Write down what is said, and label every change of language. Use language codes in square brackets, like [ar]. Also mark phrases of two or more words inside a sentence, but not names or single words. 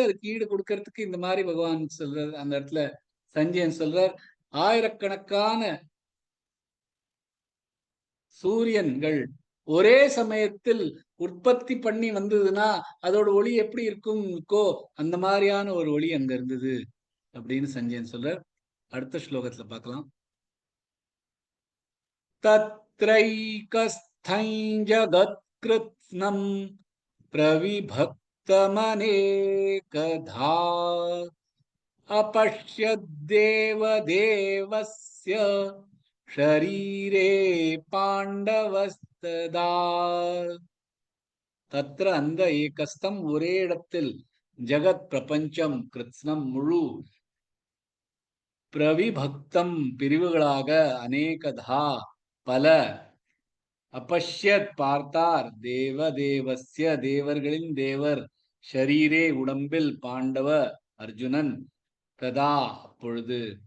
[ta] அதுக்கு ஈடு கொடுக்கறதுக்கு இந்த மாதிரி பகவான் சொல்றார். அந்த இடத்துல சஞ்சயன் சொல்றார், ஆயிரக்கணக்கான சூரியன்கள் ஒரே சமயத்தில் உற்பத்தி பண்ணி வந்ததுன்னா அதோட ஒளி எப்படி இருக்கும்க்கோ அந்த மாதிரியான ஒரு ஒளி அங்க இருந்தது அப்படின்னு சஞ்சயன் சொல்றார். அடுத்த ஸ்லோகத்துல பார்க்கலாம். [sa] तत्रैकस्थं जगत्कृत्स्नं प्रविभक्तमनेकधा अपश्यद्देव देवस्य शरीरे பாண்டவஸ்ததா. [ta] தத்ர அந்த ஏகஸ்தம் ஒரே இடத்தில், ஜகத் பிரபஞ்சம் கிருத்ஸ்னம் முழு, பிரவிபக்தம் பிரிவுகளாக, அநேகதா பல, அபஷ்யத் பார்த்தார், தேவ தேவஸ்ய தேவர்களின் தேவர், ஷரீரே உடம்பில், பாண்டவ அர்ஜுனன், ததா அப்பொழுது.